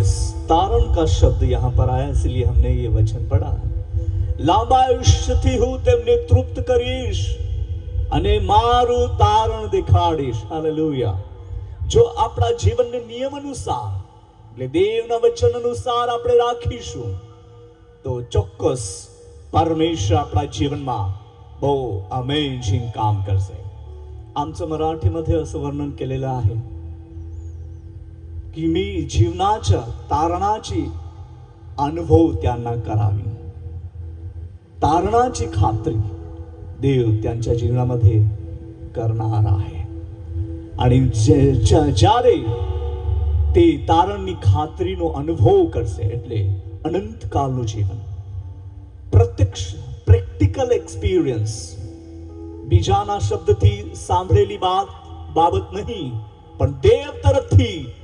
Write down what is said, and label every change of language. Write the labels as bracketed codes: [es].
[hi] Yes, तारण का शब्द यहाँ पर आया इसलिए हमने ये वचन पढ़ा है. [gu] લાંબા આયુષ્યથી હું તેમને તૃપ્ત કરીશ અને મારું તારણ દેખાડીશ. હાલેલુયા. જો આપણા જીવનને નિયમ અનુસાર એટલે દેવના વચન અનુસાર આપણે રાખીશું તો ચોક્કસ પરમેશ્વર આપણા जीवનમાં બહુ अमेझिंग काम करશે. [mr] आमचं मराठीमध्ये असं वर्णन केलेलं आहे की मी जीवनाच्या तारणाची अनुभव त्यांना करावी. तारणाची खात्री देव त्यांच्या जीवनामध्ये करणार आहे आणि [gu] જ્યારે તે તારણની ખાતરીનો અનુભવ કરશે એટલે અનંતકાળનું જીવન, પ્રત્યક્ષ પ્રેક્ટિકલ એક્સપિરિયન્સ, બીજાના શબ્દથી સાંભળેલી બાબત નહીં પણ દેવ તરફથી